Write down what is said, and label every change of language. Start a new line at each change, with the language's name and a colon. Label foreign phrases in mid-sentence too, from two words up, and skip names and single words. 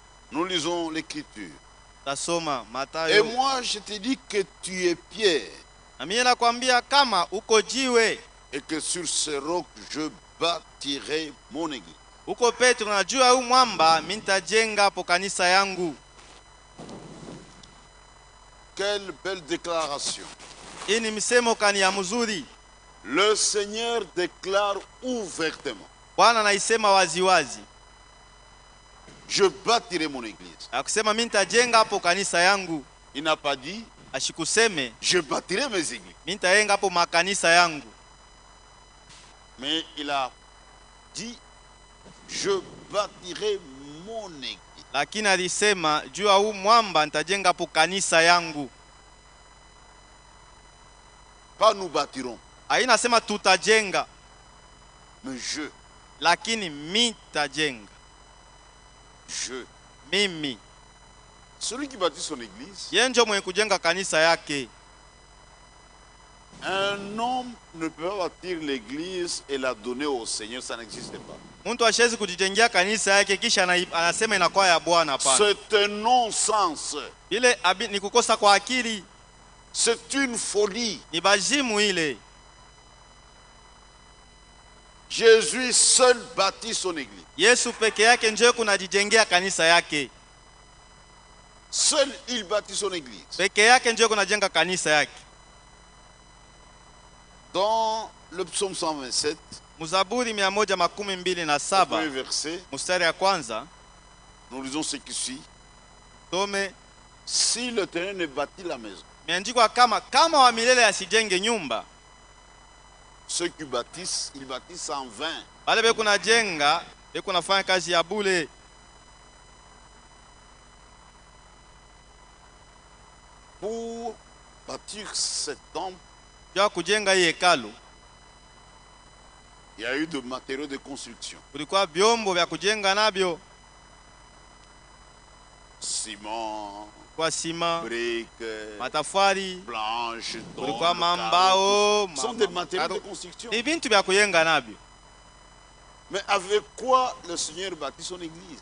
French: Nous lisons l'écriture.
Swahili: Tasoma
French: Et
Swahili: Mathayo.
French: moi, je te dis que tu es Pierre,
Swahili: Na mimi nakwambia kama uko jiwe,
French: et que sur ce roc, je bâtirai mon église.
Swahili: uko Petro, na juu ya huu mwamba mimi nitajenga hapo kanisa yangu.
French: Quelle belle déclaration.
Swahili: Hii ni misemo kani ya mzuri.
French: Le Seigneur déclare ouvertement.
Swahili: Bwana anaisema waziwazi.
French: Je bâtirai mon église.
Swahili: Akusema mimi nitajenga hapo kanisa yangu.
French: Il n'a pas dit,
Swahili: Ashikuseme
French: je bâtirai mes églises.
Swahili: mimi nitajenga hapo makanisa yangu.
French: Mais il a dit, je bâtirai mon église.
Swahili: Lakini alisema juu ya huu mwamba nitajenga hapo kanisa yangu.
French: Pas nous bâtirons,
Swahili: Haina sema tutajenga,
French: mais je.
Swahili: lakini mimi nitajenga. Mimi.
French: Celui qui bâtit son église,
Swahili: Yeye ndio mwenye kujenga kanisa yake.
French: un homme ne peut pas bâtir l'église et la donner au Seigneur, ça n'existe pas.
Swahili: Mtu hashezi kujijengea kanisa yake kisha anasema inakuwa ya Bwana. Hapana.
French: C'est un non-sens.
Swahili: Ile ni kukosa kwa akili,
French: C'est une folie.
Swahili: ni bazimu ile.
French: Jésus seul bâtit son église.
Swahili: Yesu peke yake ndio kunajijengea kanisa yake.
French: Seul il bâtit son église.
Swahili: Peke yake ndio kunajenga kanisa yake.
French: Dans le psaume 127,
Swahili: Mzaburi
French: premier
Swahili: 127
French: verset,
Swahili: mstari ya kwanza,
French: nous lisons ce qui suit.
Swahili: some
French: Si l'Éternel ne bâtit la maison,
Swahili: imeandikwa kama wa milele asijenge nyumba,
French: ceux qui bâtissent, ils bâtissent en vain.
Swahili: wale beko najenga beko nafanya kazi ya bure.
French: Pour bâtir cet temple,
Swahili: Jua kujenga hii hekalu
French: il y a eu de matériaux de construction.
Swahili: kulikuwa vyombo vya kujenga navyo,
French: Ciment,
Swahili: kwa sima,
French: briques,
Swahili: matafari,
French: planches,
Swahili: kulikuwa
French: tôles,
Swahili: mambao,
French: carreaux. Ce sont des matériaux de construction.
Swahili: ni vintu vya kujenga navyo.
French: Mais avec quoi le Seigneur bâtit son église?